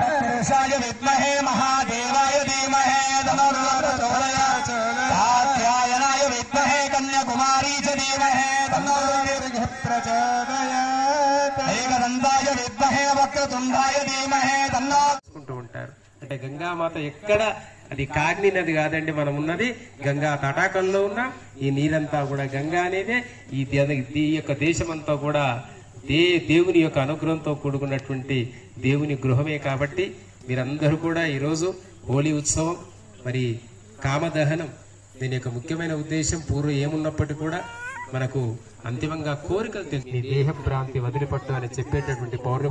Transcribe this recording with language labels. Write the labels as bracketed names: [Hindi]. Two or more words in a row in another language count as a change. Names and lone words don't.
[Sanskrit] तत्पुरुषाय विद्महे महादेवाय धीमहि तन्नो प्रचोदयात् कात्यायनाय विद्महे कन्याकुमारी च धीमहि तन्नो प्रचोदयात् एकदन्ताय विद्महे वक्रतुण्डाय धीमहि तन्नो [Telugu] ఉంటారు. అంటే గంగామాత ఎక్కడ అది కాగ్ని నది కాదండి, మనం ఉన్నది గంగా తటాకంలో ఉన్న ఈ నీరంతా కూడా గంగా అనేదే ఈ యొక్క దేశమంతా కూడా దేవుని యొక్క అనుగ్రహంతో కూడుకున్నటువంటి దేవుని గృహమే. కాబట్టి మీరందరూ కూడా ఈరోజు హోలీ ఉత్సవం, మరి కామదహనం, దీని యొక్క ముఖ్యమైన ఉద్దేశం పూర్వం ఏమున్నప్పటికీ కూడా మనకు అంతిమంగా కోరికలు నీ దేహ భ్రాంతి వదిలిపట్టు అని చెప్పేటటువంటి పౌర్ణిమ.